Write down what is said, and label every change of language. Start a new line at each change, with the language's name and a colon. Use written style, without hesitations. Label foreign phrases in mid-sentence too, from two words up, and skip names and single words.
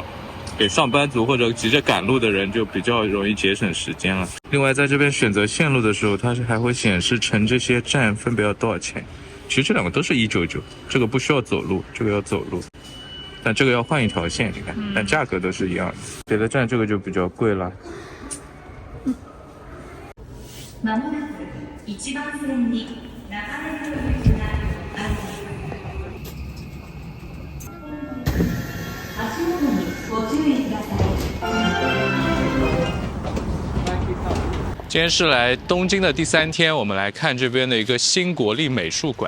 Chinese: 给上班族或者急着赶路的人就比较容易节省时间了。另外，在这边选择线路的时候，它是还会显示乘这些站分别要多少钱。其实这两个都是199，这个不需要走路，这个要走路，但这个要换一条线，你看，但价格都是一样的。别的站这个就比较贵了。
Japanese: まもなく1番線に流れる駅があります。足元にご注意ください。
Chinese: 今天是来东京的第3天，我们来看这边的一个新国立美术馆。